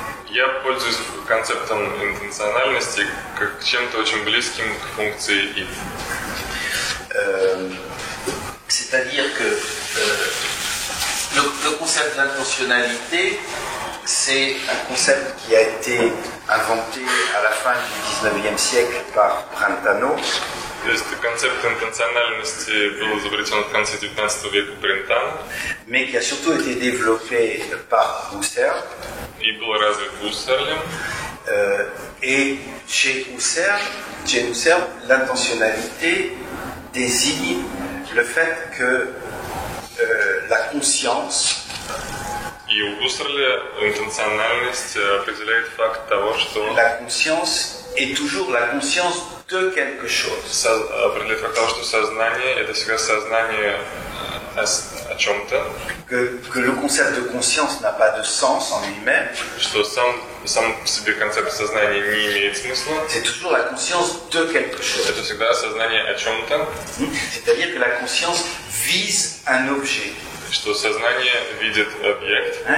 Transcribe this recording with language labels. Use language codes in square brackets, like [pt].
[ru] Я пользуюсь концептом интенциональности как чем-то очень близким к функции if. [fr] C'est-à-dire que le concept d'intentionnalité, c'est un concept qui a été inventé à la fin du XIXe siècle par Brentano. [ru] То есть концепт интенциональности был изобретен в конце XIX века Брентано. [fr] Mais qui a surtout été développé par Husserl. [ru] И был развит Husserlем. [fr] Et chez Husserl, l'intentionnalité désigne le fait que la conscience. [ru] И у Husserля интенциональность определяет факт того, что [fr] la conscience est toujours la conscience de quelque chose. [ru] Определяет факт того, что сознание это всегда сознание о чем-то. [fr] Que le concept de conscience n'a pas de sens en lui-même. [ru] Что сам по себе концепт сознания не имеет смысла. [fr] C'est toujours la conscience de quelque chose. [ru] Это всегда сознание о чем-то. [fr] C'est-à-dire que la conscience vise un objet. [ru] Что сознание видит объект.